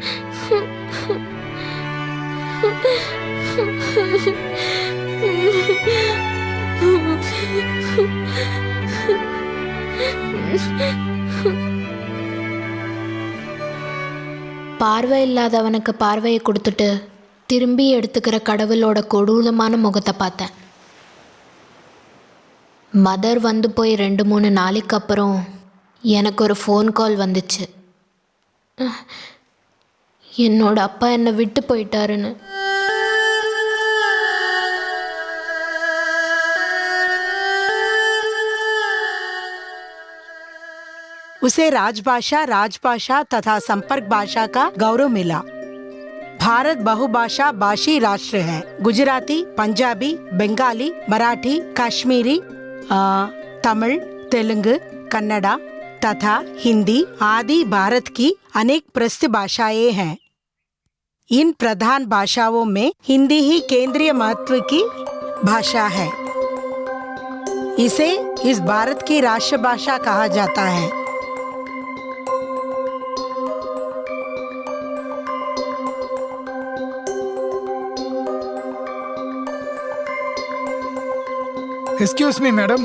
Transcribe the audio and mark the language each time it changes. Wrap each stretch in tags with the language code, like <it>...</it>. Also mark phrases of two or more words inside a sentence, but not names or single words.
<ta>பார்வை இல்லாதவனுக்கு பார்வையை கொடுத்துட்டு திரும்பி எடுத்துக்கிற கடவுளோட கொடூரமான முகத்தை பார்த்தேன். மதர் வந்து போய் 2-3 நாளைக்கு அப்புறம் எனக்கு ஒரு</ta> <en>phone call</en> <ta>வந்துச்சு. என்னோட அப்பா என்னை விட்டு போயிட்டாருன்னு.</ta> <hi>उसे राजभाषा तथा संपर्क भाषा का गौरव मिला। भारत बहुभाषा भाषी राष्ट्र है। गुजराती, पंजाबी, बंगाली, मराठी, कश्मीरी, तमिल, तेलुगु, कन्नड़ा तथा हिंदी आदि भारत की अनेक प्रसिद्ध भाषाएं हैं। इन प्रधान भाषाओं में हिंदी ही केंद्रीय महत्व की भाषा है। इसे इस भारत की राष्ट्रभाषा कहा जाता है।</hi> <en>excuse me madam.</en>